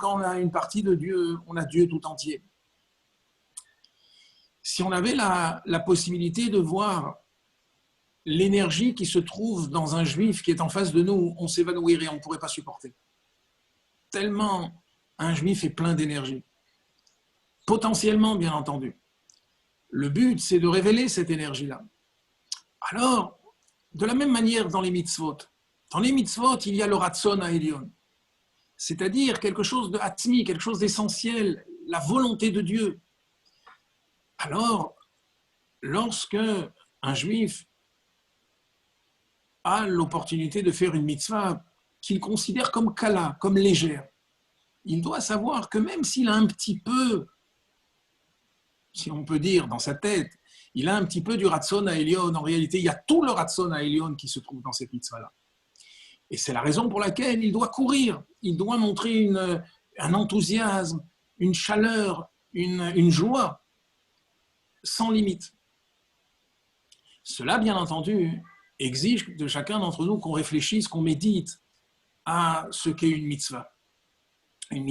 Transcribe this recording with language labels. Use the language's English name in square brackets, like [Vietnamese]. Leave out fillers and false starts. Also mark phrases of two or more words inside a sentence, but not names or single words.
[French] Quand on a une partie de Dieu, on a Dieu tout entier. Si on avait la possibilité de voir l'énergie qui se trouve dans un juif qui est en face de nous, on s'évanouirait et on ne pourrait pas supporter. Tellement un juif est plein d'énergie. Potentiellement, bien entendu. Le but, c'est de révéler cette énergie-là. Alors, de la même manière dans les mitzvot, il y a le [Hebrew] רצון העליון, [French] c'est-à-dire quelque chose de hatmi, quelque chose d'essentiel, la volonté de Dieu. Alors, lorsque un juif a l'opportunité de faire une mitzvah qu'il considère comme kala, comme légère, il doit savoir que même s'il a un petit peu, si on peut dire dans sa tête, il a un petit peu du [Hebrew] רצון העליון, [French] en réalité, il y a tout le [Hebrew] רצון העליון [French] qui se trouve dans cette mitzvah-là. Et c'est la raison pour laquelle il doit courir, il doit montrer un enthousiasme, une chaleur, une joie sans limite. Cela, bien entendu, exige de chacun d'entre nous qu'on réfléchisse, qu'on médite à ce qu'est une mitzvah.